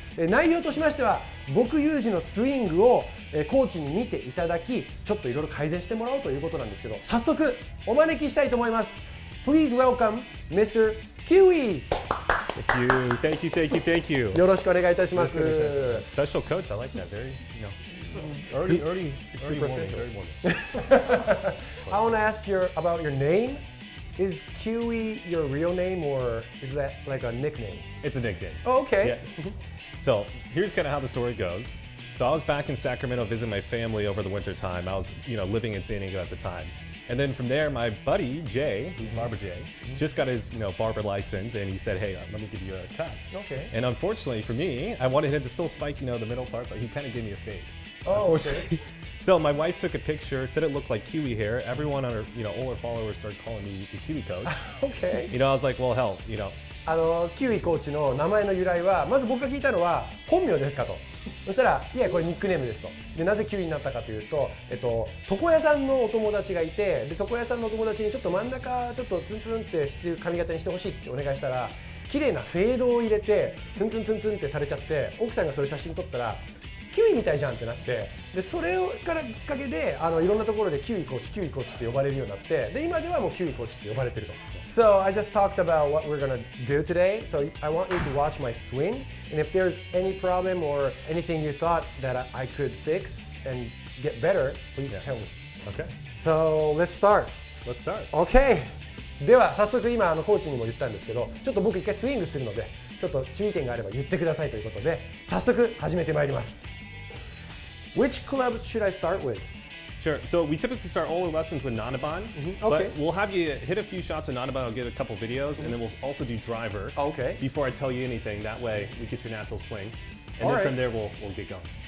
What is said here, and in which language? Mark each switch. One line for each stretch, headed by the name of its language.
Japanese: 内容としましては、僕ユージのスイングを、コーチに見ていただき、ちょっといろいろ改善してもらおうということなんですけど、早速お招きしたいと思います。
English: Please welcome Mr. キウイ。 Thank you.
Japanese: よろしくお願いいたします。
English: Special coach, I like that. Already super morning, special. very morning. I want to ask about your name. Is Kiwi your real name or is that like a nickname? It's a nickname. Oh, okay. Yeah. So here's kind of how the story goes. So I was back in Sacramento visiting my family over the winter time. I was, living in San Diego at the time. And then from there, my buddy, Jay, Barber Jay, just got his, barber license, and he said, hey, let me give you a cut. Okay. And unfortunately for me, I wanted him to still spike, the middle part, but he kind of gave me a fade. Oh, okay. So my wife took a picture, said it looked like Kiwi hair. Everyone on her, older followers started calling me the Kiwi coach. Okay. I was like, well, hell,
Japanese: キウイコーチの名前の由来は、まず僕が聞いたのは本名ですかと。そしたら、いやこれニックネームですと。でなぜキウイになったかというと、床屋さんのお友達がいて、で床屋さんのお友達にちょっと真ん中ちょっとツンツンってしてる髪型にしてほしいってお願いしたら、綺麗なフェードを入れてツンツンツンツンってされちゃって、奥さんがそれ写真撮ったらキウイみたいじゃんってなって、でそれからきっかけでいろんなところでキウイコーチって呼ばれるようになって、で今ではもうキウイコーチって呼ばれてると。
English: So I just talked about what we're gonna do today. So I want you to watch my swing, and if there's any problem or anything you thought that I could fix and get better, please tell me. Okay. So let's start. Let's start. Okay.
Japanese: では早速今コーチにも言ったんですけど、ちょっと僕一回スイングするので、ちょっと注意点があれば言ってくださいということで、早速始めてまいります。
English: Which club should I start with? Sure. So we typically start all our lessons with Nanaban, Okay. but we'll have you hit a few shots with Nanaban. I'll get a couple videos, and then we'll also do driver. Okay. Before I tell you anything, that way we get your natural swing, and All then right. from there we'll get going.